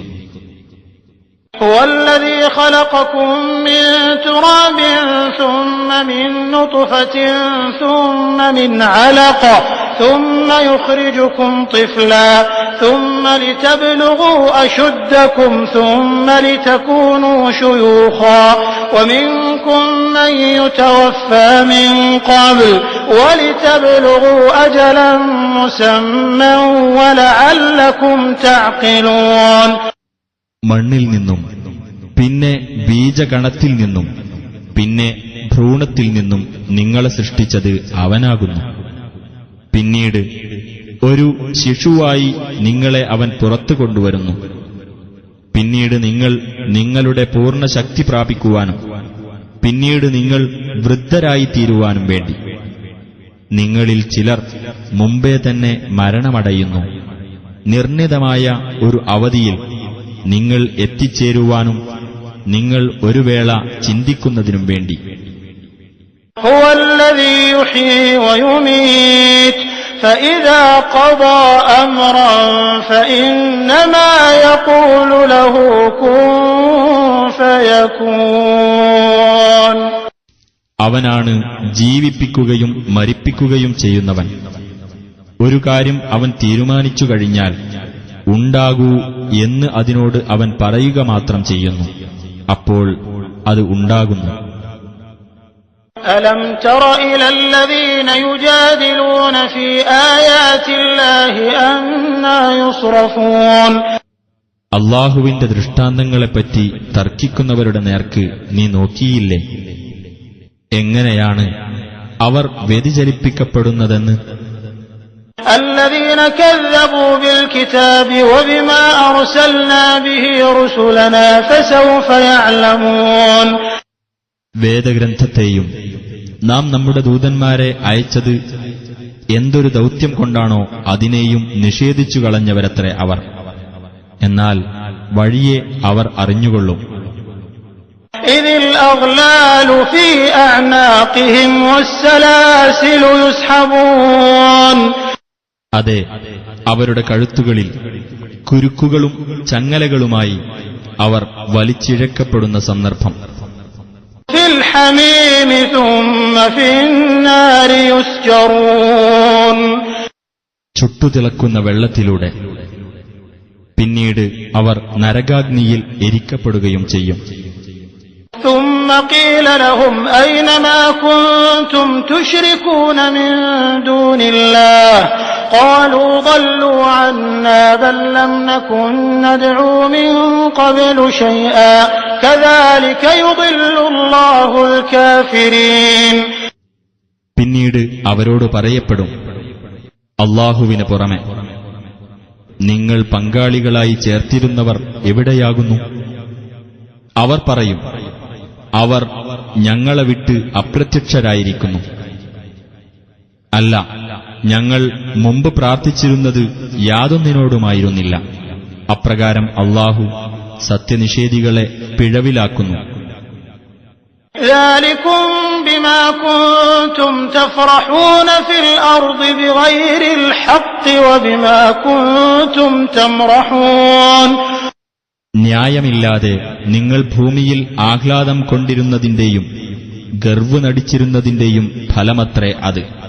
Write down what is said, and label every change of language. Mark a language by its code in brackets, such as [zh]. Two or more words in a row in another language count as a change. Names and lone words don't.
[ar] والذي خلقكم من تراب ثم من نطفة ثم من علقة ثم يخرجكم طفلا ثم لتبلغوا أشدكم ثم لتكونوا شيوخا ومنكم من يتوفى من قبل ولتبلغوا أجلا مسمى ولعلكم تعقلون. [ml] മണ്ണിൽ നിന്നും പിന്നെ ബീജകണത്തിൽ നിന്നും പിന്നെ ഭ്രൂണത്തിൽ നിന്നും നിങ്ങളെ സൃഷ്ടിച്ചത് അവനാകുന്നു. പിന്നീട് ഒരു ശിശുവായി നിങ്ങളെ അവൻ പുറത്തു കൊണ്ടുവരുന്നു. പിന്നീട് നിങ്ങൾ നിങ്ങളുടെ പൂർണ്ണ ശക്തി പ്രാപിക്കുവാനും പിന്നീട് നിങ്ങൾ വൃദ്ധരായിത്തീരുവാനും വേണ്ടി നിങ്ങളിൽ ചിലർ മുമ്പേ തന്നെ മരണമടയുന്നു. നിർണിതമായ ഒരു അവധിയിൽ നിങ്ങൾ എത്തിച്ചേരുവാനും നിങ്ങൾ ഒരു വേള ചിന്തിക്കുന്നതിനും വേണ്ടി. [ar] هو الذي يحيي ويميت فإذا قضى أمرا فإنما يقول له كن فيكون. [ml] അവനാണ് ജീവിപ്പിക്കുകയും മരിപ്പിക്കുകയും ചെയ്യുന്നവൻ. ഒരു കാര്യം അവൻ തീരുമാനിച്ചു കഴിഞ്ഞാൽ ഉണ്ടാകൂ എന്ന് അതിനോട് അവൻ പറയുക മാത്രം ചെയ്യുന്നു. അപ്പോൾ അത് ഉണ്ടാകുന്നു. [ar] ألم تر إلى الذين يجادلون في آيات الله أنى يصرفون. [ml] അള്ളാഹുവിന്റെ ദൃഷ്ടാന്തങ്ങളെപ്പറ്റി തർക്കിക്കുന്നവരുടെ നേർക്ക് നീ നോക്കിയില്ലേ? എങ്ങനെയാണ് അവർ വ്യതിചലിപ്പിക്കപ്പെടുന്നതെന്ന്. [ar] الذين كذبوا بالكتاب وبما أرسلنا به رسلنا فسوف يعلمون. [ml] വേദഗ്രന്ഥത്തെയും നാം നമ്മുടെ ദൂതന്മാരെ അയച്ചത് എന്തൊരു ദൗത്യം കൊണ്ടാണോ അതിനെയും നിഷേധിച്ചു കളഞ്ഞവരത്രേ അവർ. എന്നാൽ വഴിയെ അവർ അറിഞ്ഞുകൊള്ളും. [ar] إذ الأغلال في أعناقهم والسلاسل يسحبون. [ml] അതെ, അവരുടെ കഴുത്തുകളിൽ കുരുക്കുകളും ചങ്ങലകളുമായി അവർ വലിച്ചിഴക്കപ്പെടുന്ന സന്ദർഭം. [ar] في الحميم ثم في النار يسجرون. [ml] ചുട്ടുതിളക്കുന്ന വെള്ളത്തിലൂടെ പിന്നീട് അവർ നരകാഗ്നിയിൽ എരിക്കപ്പെടുകയും ചെയ്യും. [ar] ثم قيل لهم أين ما كنتم تشركون من دون الله قالوا ضلوا عنا بل لم نكن ندعو من قبل شيئا كذلك يضل الله الكافرين. [ml] പിന്നീട് അവരോട് പറയപ്പെടും, അല്ലാഹുവിന് പുറമെ നിങ്ങൾ പങ്കാളികളായി ചേർത്തിരുന്നവർ എവിടെയാകുന്നു? അവർ പറയും, അവർ ഞങ്ങളെ വിട്ട് അപ്രത്യക്ഷരായിരിക്കുന്നു. അല്ല, ഞങ്ങൾ മുമ്പ് പ്രാർത്ഥിച്ചിരുന്നത് യാതൊന്നിനോടുമായിരുന്നില്ല. അപ്രകാരം അല്ലാഹു സത്യനിഷേധികളെ പിഴവിലാക്കുന്നു. [ar] ذلكم بما كنتم تفرحون في الأرض بغير الحق وبما كنتم تمرحون. [ml] ന്യായമില്ലാതെ നിങ്ങൾ ഭൂമിയിൽ ആഹ്ലാദം കൊണ്ടിരുന്നതിന്റെയും ഗർവ് നടിച്ചിരുന്നതിന്റെയും ഫലമത്രേ അത്.